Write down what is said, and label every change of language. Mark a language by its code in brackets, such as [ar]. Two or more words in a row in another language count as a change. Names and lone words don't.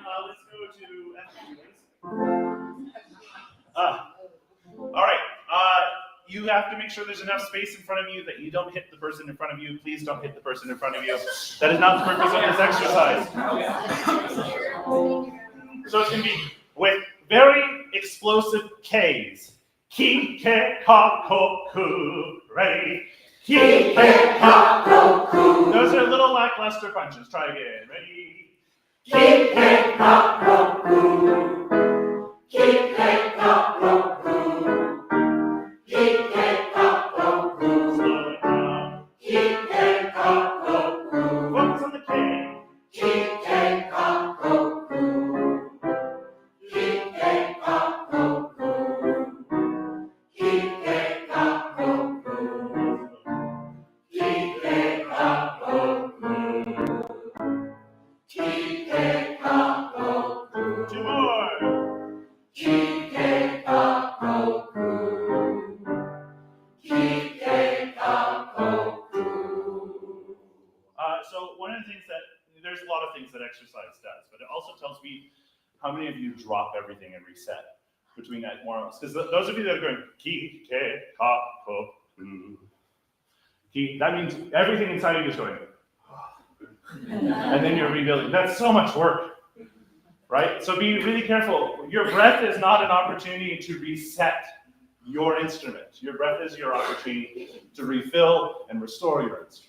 [en] Let's go to all right. You have to make sure there's enough space in front of you that you don't hit the person in front of you. Please don't hit the person in front of you. That is not the purpose of this exercise. So it's going to be with very explosive Ks. Ki, ke, ka, ko, ku. Ready? Ki, ke, ka, ko, ku. Those are little lackluster punches. Try again. Ready? Ki, ke, ka, ko, ku. Ki, ke, ka, ko, ku. Ki, ke, ka, ko, ku. Slow it down. Ki, ke, ka, ko, ku. Focus on the K. Ki, ke, ka, ko, ku. Ki, ke, ka, ko, ku. Ki, ke, ka, ko, ku. Ki, ke, ka, ko, ku. Ki, ke, ka, ko, ku. Two more. Ki, ke, ka, ko, ku. Ki, ke, ka, ko, ku. So one of the things that, there's a lot of things that exercise does, but it also tells me how many of you drop everything and reset between that more. Because those of you that are going, ki, ke, ka, ko, ku. Ki, that means everything inside of you is going, and then you're rebuilding. That's so much work, right? So be really careful. Your breath is not an opportunity to reset your instrument. Your breath is your opportunity to refill and restore your instrument.